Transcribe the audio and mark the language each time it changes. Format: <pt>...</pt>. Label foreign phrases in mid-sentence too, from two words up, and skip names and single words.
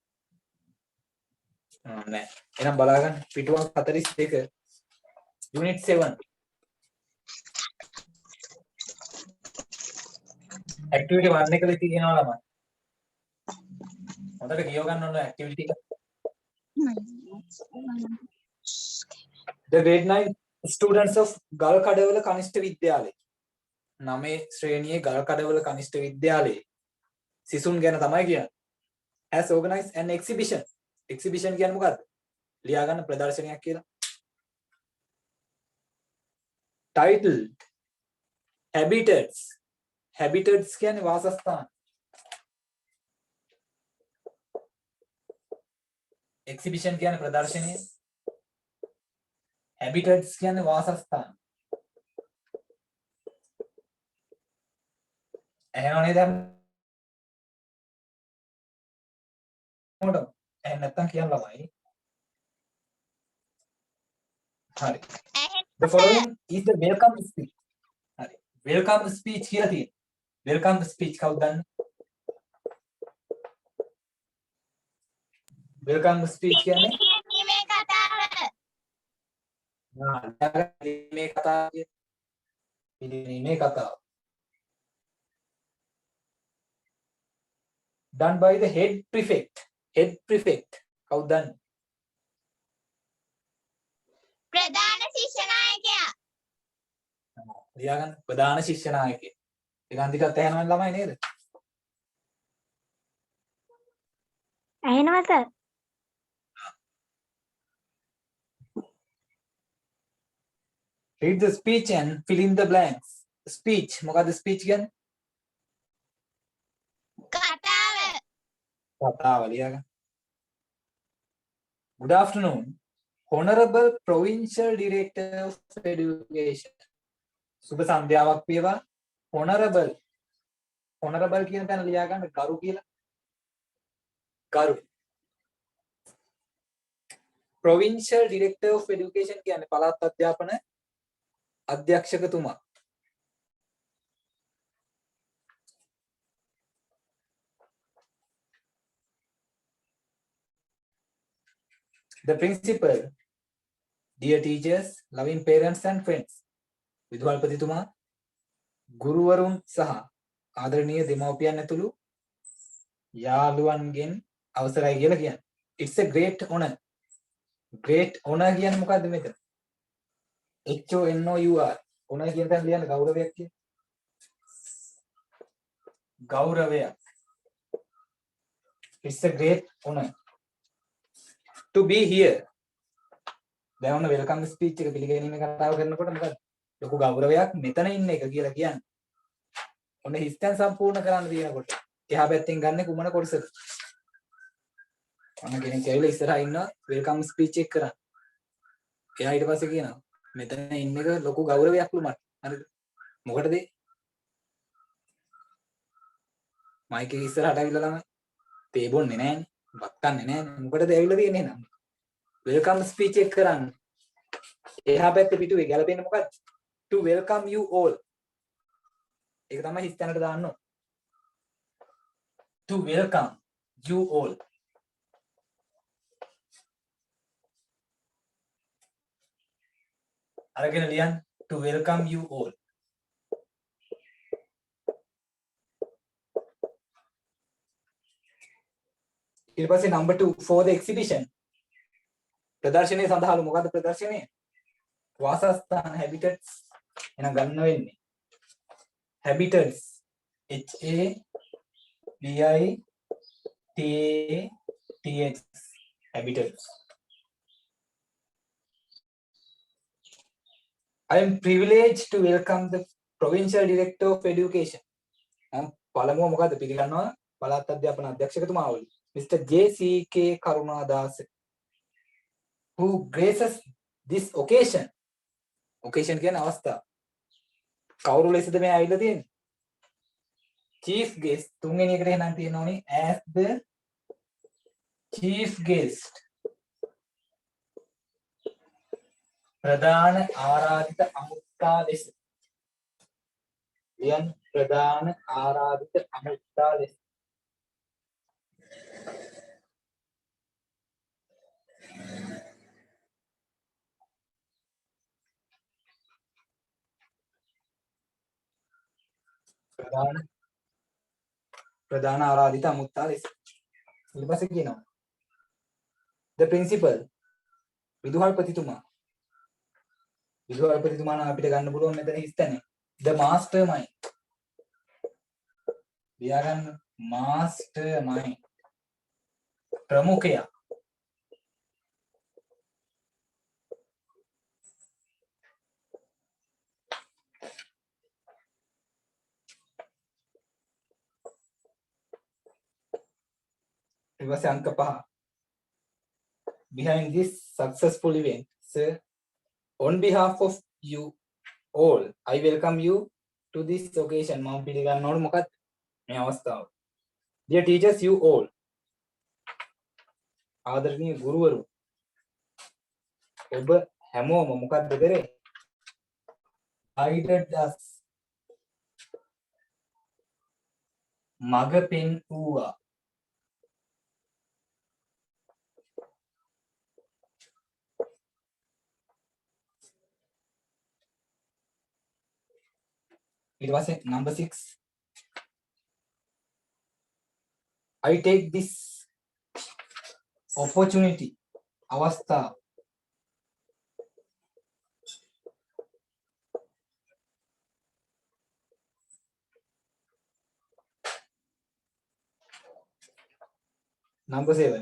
<si>නෑ. එහෙනම් බලාගන්න පිටු අංක 42</si> <en>unit 7 activity 1</en> <si>එකේ තියෙනවා ළමයි. හොඳට කියව ගන්න ඕන activity එක.</si> <en>The grade 9 students of ගල්කඩවල කනිෂ්ඨ විද්‍යාලය.</en> <si>9 ශ්‍රේණියේ ගල්කඩවල කනිෂ්ඨ විද්‍යාලයේ සිසුන් ගැන තමයි කියන්නේ.</si> <en>Has organized an exhibition.</en> <si>Exhibition කියන්නේ මොකද්ද? ලියා ගන්න ප්‍රදර්ශනයක් කියලා.</si> <en>Titled Habitats.</en> <si>Habitats කියන්නේ වාසස්ථාන. Exhibition කියන්නේ ප්‍රදර්ශනය. Habitats කියන්නේ වාසස්ථාන. එහෙමනේ දැන් මොකද? එහෙනම් නැත්තම් කියන්න ළමයි. හරි.</si> <en>The following is the welcome speech.</en> <si>හරි.</si> <en>welcome speech</en> <si>කියලා තියෙනවා.</si> <en>welcome speech</en> <si>කවුද දන්නේ?</si> <en>welcome speech</en> <si>කියන්නේ මේ කතාව. මේ කතාව මේ කතාව.</si> <en>done by the head prefect. head prefect</en> <si>කවුද දන්නේ? ප්‍රධාන ශිෂ්‍ය නායකයා. ලියාගන්න ප්‍රධාන ශිෂ්‍ය නායකයෙක්. ඒක අන්තිකත් ඇහෙනවද ළමයි නේද? ඇහෙනවා සර්.</si> <en>read the speech and fill in the blanks.</en> <si>speech මොකද්ද speech කියන්නේ? කතාව. කතාව ලියාගන්න.</si> <en>good afternoon honorable provincial director of education.</en> <si>සුබ සන්ධ්‍යාවක් වේවා. honorable කියන තැන ලියාගන්න ගරු කියලා. ගරු.</si> <en>provincial director of education</en> <si>කියන්නේ පළාත් අධ්‍යාපන අධ්‍යක්ෂකතුමා.</si> <en>the principal, dear teachers, loving parents and friends.</en> <si>විදුහල්පතිතුමා, ගුරුවරුන් සහ ආදරණීය දෙමව්පියන් ඇතුළු යාළුවන්ගෙන් අවසරයි කියලා කියන්නේ.</si> <en>It's a great honor. Great honor</en> <si>කියන්නේ මොකද්ද මෙතන? HONOUR. honor කියන තැන ලියන්න ගෞරවයක් කියන්නේ. ගෞරවයක්.</si> <en>It's a great honor to be here.</en> <si>දැන් ඔන්න</si> <en>welcome speech</en> <si>එක පිළිගැනීමේ කතාව කරනකොට මොකද? ලොකු ගෞරවයක් මෙතන ඉන්න එක කියලා කියන්නේ. ඔන්න හිස්තැන් සම්පූර්ණ කරන්න තියෙනකොට එහා පැත්තෙන් ගන්න කුමන කොටසද? අන්න කෙනෙක් ඇවිල්ලා ඉස්සරහා ඉන්නවා</si> <en>welcome speech</en> <si>එක කරන්න. එයා ඊට පස්සේ කියනවා මෙතන ඉන්න එක ලොකු ගෞරවයක්ලු මට. හරිද? මොකටද? මයික් එක ඉස්සරහට ඇවිල්ලා ළමයි තේ බොන්නේ නැහැනේ. බත් කන්නේ නැහැනේ. මොකටද ඇවිල්ලා තියෙන්නේ එහෙනම්?</si> <en>welcome speech</en> <si>එක කරන්න. එහා පැත්තේ පිටුවේ ගැලපෙන්නේ මොකක්ද?</si> <en>To welcome you all.</en> <si>ඒක තමයි හිස් තැනට දාන්න ඕන.</si> <en>To welcome you all.</en> <si>අරගෙන ලියන්න.</si> <en>To welcome you all.</en> <si>ඊට පස්සේ</si> <en>number 2 for the exhibition.</en> <si>ප්‍රදර්ශනයේ සඳහාලු මොකද්ද ප්‍රදර්ශනය? වාසස්ථාන habitats එහෙනම් ගන්න වෙන්නේ.</si> <en>habitats H A B I T A T H habitats. I am privileged to welcome the provincial director of education.</en> <si>පළමුව මොකද්ද පිළිගන්නවා පළාත් අධ්‍යාපන අධ්‍යක්ෂකතුමාවලු Mr. J.C.K.</si> <en>Karunadasa who graces this occasion.</en> <si>occasion කියන්නේ අවස්ථාව. කවුරු ලෙසද මේ ඇවිල්ලා තියෙන්නේ?</si> <en>chief guest</en> <si>තුන්වෙනි එකට එහෙනම් තියෙනෝනේ</si> <en>as the chief guest.</en> <si>ප්‍රධාන ආරාධිත අමුත්තා ලෙස. යන් ප්‍රධාන ආරාධිත අමුත්තා ලෙස. ප්‍රධාන ආරාධිත අමුත්තා ලෙස. ඊට පස්සේ කියනවා</si> <en>the principal</en> <si>විදුහල්පතිතුමා. විදුහල්පතිතුමා නම් අපිට ගන්න පුළුවන් මෙතන හිස්තැන.</si> <en>the mastermind.</en> <si>ලියාගන්න mastermind. ප්‍රමුඛයා. ඊට පස්සේ අංක 5.</si> <en>behind this successful event, sir, on behalf of you all, I welcome you to this occasion.</en> <si>මම පිළිගන්නවලු මොකක්ද මේ අවස්ථාව?</si> <en>Dear teachers, you all.</en> <si>ආදරණීය ගුරුවරු. ඔබ හැමෝම මොකක්ද කරේ?</si> <en>guided us.</en> <si>මඟ පෙන්වුවා. ඊට පස්සේ number 6.</si> <en>I take this opportunity.</en> <si>අවස්ථාව. number 7.</si>